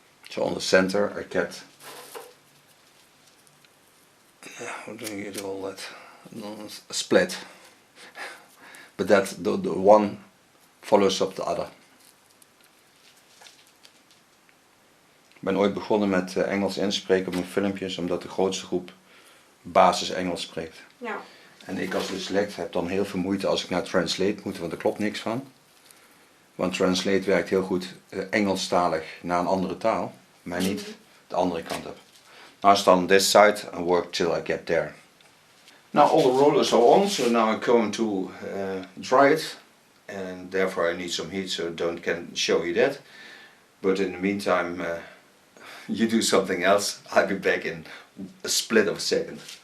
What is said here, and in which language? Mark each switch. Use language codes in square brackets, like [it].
[en] So on the center I get, how do you call that? A split, but that the one follows up the other. [nl] Ik ben ooit begonnen met Engels inspreken op mijn filmpjes, omdat de grootste groep basis Engels spreekt. Ja. En ik als dyslect heb dan heel veel moeite als ik naar Translate moet, want er klopt niks van. Want Translate werkt heel goed Engelstalig naar een andere taal, maar niet de andere kant op. [en] Now I stand on this side and work till I get there. Now all the rollers are on, so now I'm going to dry it, and therefore I need some heat, so can show you that. But in the meantime, you do something else. I'll be back in a split of a second.